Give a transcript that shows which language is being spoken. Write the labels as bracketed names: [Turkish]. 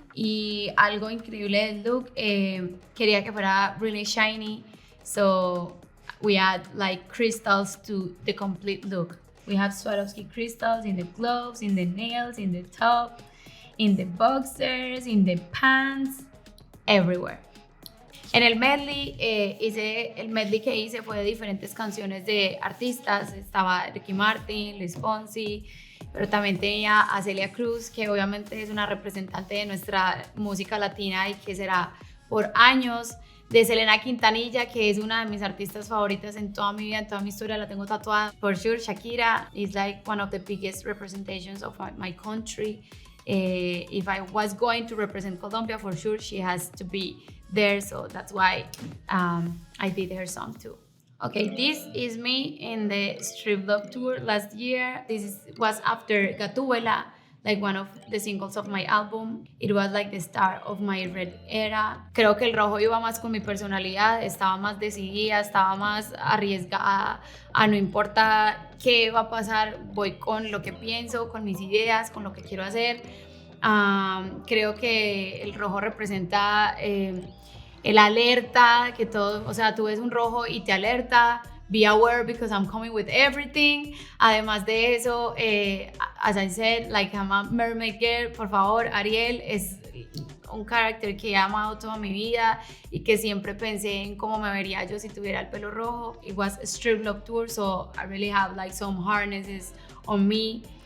[Spanish] Y algo increíble del look, quería que fuera [English] really shiny, so we add like crystals to the complete look. We have Swarovski crystals in the gloves, in the nails, in the top, in the boxers, in the pants, everywhere. [Spanish] En el medley, el medley que hice fue de diferentes canciones de artistas. Estaba Ricky Martin, Luis Fonsi, pero también tenía a Celia Cruz, que obviamente es una representante de nuestra música latina y que será por años. De Selena Quintanilla, que es una de mis artistas favoritas en toda mi vida, en toda mi historia, la tengo tatuada. [English] For sure, Shakira is like one of the biggest representations of my country. If I was going to represent Colombia, for sure she has to be there, so that's why I did her song too. Okay, this is me in the Strip Club tour last year. Was after Gatúbela, like one of the singles of my album. It was like the start of my red era. [Spanish] Creo que el rojo iba más con mi personalidad, estaba más decidida, estaba más arriesgada a no importa qué va a pasar, voy con lo que pienso, con mis ideas, con lo que quiero hacer. Creo que el rojo representa el alerta, que todo, o sea, tú ves un rojo y te alerta. [English] Be aware because I'm coming with everything. [Spanish] Además de eso, [English] as I said, like I'm a mermaid girl. [Spanish] Por favor, Ariel es un carácter que he amado toda mi vida y que siempre pensé en cómo me vería yo si tuviera el pelo rojo. [English] It was a strip club tour, so I really have like some harnesses on me.